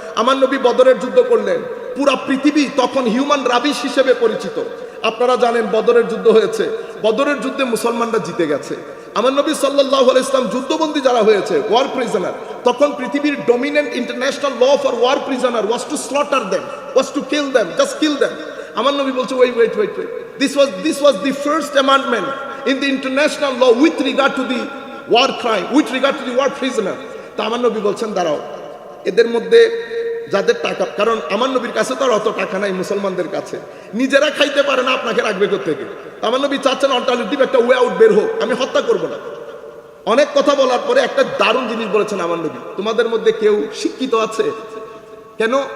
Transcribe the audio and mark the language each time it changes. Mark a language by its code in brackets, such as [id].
[bn] আমার নবী বদরের যুদ্ধ করলেন, পুরা পৃথিবী তখন হিউম্যান রাবিশ হিসেবে পরিচিত। আপনারা জানেন বদরের যুদ্ধ হয়েছে, বদরের যুদ্ধে মুসলমানরা জিতে গেছে। আমার নবী সাল্লাল্লাহু আলাইহি ওয়াসাল্লাম যুদ্ধবন্দী যারা হয়েছে, ওয়ার প্রিজনার, তখন পৃথিবীর [en] Dominant international law for war prisoner was to slaughter them, was to kill them, just kill them. [bn] আমার নবী বলছে [en] Wait, this was the first amendment in the international law with regard to the war crime, with regard to the war prisoner. [bn] তা আমার নবী বলছেন দাঁড়াও, এদের মধ্যে যাদের টাকা, কারণ আমার নবীর কাছে তো আর অত টাকা নাই মুসলমানদের কাছে, নিজেরা খাইতে পারে না, আপনাকে রাখবে কোত্থেকে? আমার নবী চাচ্ছেন অল্টারনেটিভ একটা ওয়ে আউট বের হোক, আমি হত্যা করব না। অনেক কথা বলার পরে একটা দারুণ জিনিস বলেছেন আমার নবী, তোমাদের মধ্যে কেউ শিক্ষিত আছে? কেন?